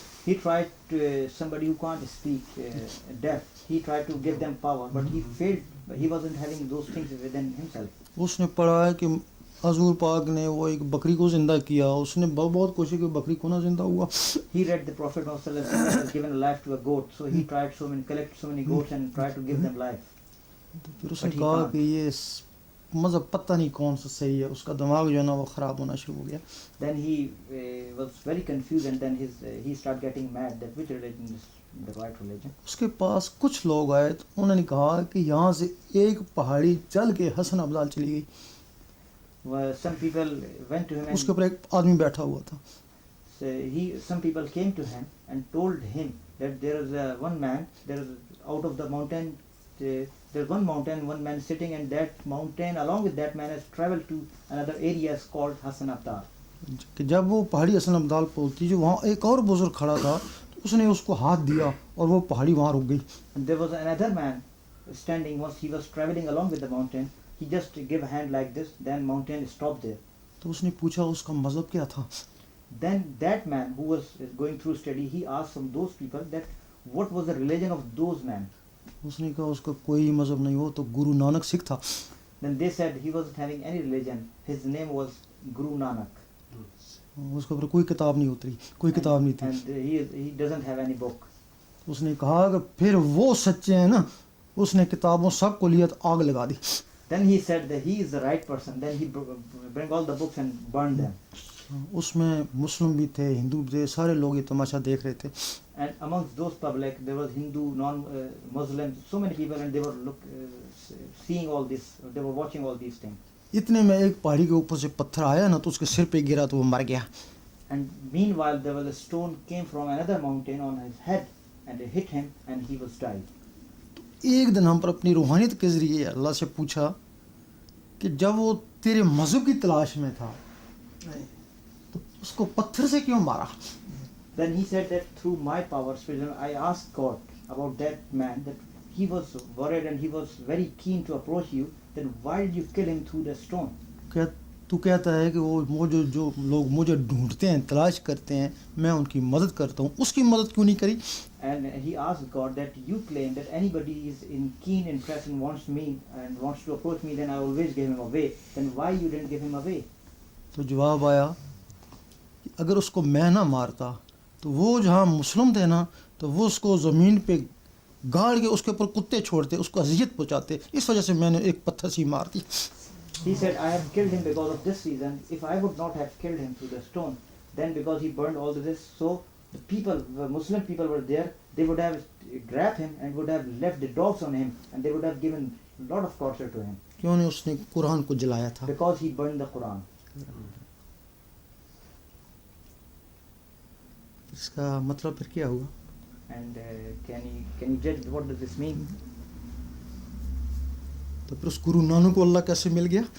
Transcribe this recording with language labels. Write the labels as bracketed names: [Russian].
[English] He tried to, somebody who can't speak, deaf. He tried to give them power, but he failed. He wasn't having those things within himself. [Hindi] उसने पढ़ा है कि हजूर पाक ने वो एक बकरी को जिंदा किया, उसने बहुत कोशिश की, बकरी को ना जिंदा हुआ. [English] He read the Prophet Muhammad has given a life to a goat, so he tried collect so many goats and tried to give them life. [Hindi] तो फिर उसने [English] But he [Hindi] कहा [English] can't. [Hindi] कि ये मज़हब पता नहीं कौन सा सही है. उसका दिमाग जो है ना वो ख़राब होना शुरू हो गया. [English] Then he was very confused, and then he started getting mad that which religion is the right religion. [Hindi] उसके पास कुछ लोग आए, तो उन्होंने कहा कि यहाँ से एक पहाड़ी चल के हसन अब्दाल चली गई. [English] Well, some people went to him and [Hindi] उसके ऊपर एक आदमी बैठा हुआ था. [English] some people came to him and told him that there is one man, there is out of the mountain, there's one mountain, one man sitting, and that mountain along with that man has traveled to another area called Hassan Abdal. [Hindi] कि जब वो पहाड़ी हसन अब्दाल पहुंची, जो वहाँ एक और बुजुर्ग खड़ा था, तो उसने उसको हाथ दिया और वो पहाड़ी वहाँ रुक गई. [English] And there was another man standing. Once he was traveling along with the mountain, he just gave a hand like this, then mountain stopped there. [Hindi] तो उसने पूछा उसका मज़हब क्या था. [English] Then that man who was going through study, he asked from those people that what was the religion of those men. [Hindi] उसने कहा उसका कोई मज़हब नहीं, हो तो गुरु नानक सिख था. [English] Then they said he wasn't having any religion. His name was Guru Nanak. [Hindi] उसके ऊपर कोई किताब नहीं उतरी, कोई किताब नहीं थी. [English] And he doesn't have any book. [Hindi] उसने कहा कि फिर वो सच्चे हैं ना, उसने किताबों सब को लिया तो आग लगा दी. [English] Then he said that he is the right person. Then he bring all the books and burn them. [Hindi] उसमें मुस्लिम भी थे, हिंदू भी थे, सारे लोग ये तमाशा देख रहे थे. [English] And amongst those public, there was Hindu, non-Muslims, so many people, and they were seeing all this. They were watching all these things. [Hindi] इतने में एक पहाड़ी के ऊपर से पत्थर आया ना, तो उसके सिर पे गिरा तो वो मर गया. [English] And meanwhile, there was a stone came from another mountain on his head, and it hit him, and he was died. [Hindi] एक दिन हम पर अपनी रूहानियत के ज़रिए अल्लाह से पूछा कि जब वो तेरे मज़हब की तलाश में था, तो उसको पत्थर से क्यों मारा. [English] Then he said that through my power, I asked God about that man, that he was worried and he was very keen to approach you, then why did you kill him through the stone? [Hindi] क्या तू कहता है कि वो जो लोग मुझे ढूंढते हैं, तलाश करते हैं, मैं उनकी मदद करता हूँ, उसकी मदद क्यों नहीं करी. [English] And he asked God that you claim that anybody is in keen interest and wants me and wants to approach me, then I always give him away. Then why you didn't give him away? [Hindi] तो जवाब आया कि अगर उसको मैं ना मारता, तो वो जहाँ मुस्लिम थे ना, तो वो उसको ज़मीन पे गाड़ के उसके ऊपर कुत्ते छोड़ते, उसको अजियत पहुँचाते. इस वजह से मैंने एक पत्थर से ही मार दी. [English] He said, I have killed him because of this reason. If I would not have killed him through the stone, then because he burned all this, so the people, the Muslim people were there, they would have grabbed him and would have left the dogs on him, and they would have given a lot of torture to him. [Hindi] क्यों नहीं उसने कुरान को जलाया था. [English] Because he burned the Quran. [Hindi] इसका मतलब फिर क्या हुआ. [English] And can you judge what does this mean? [Hindi] तो फिर उस गुरु नानक को अल्लाह कैसे मिल गया.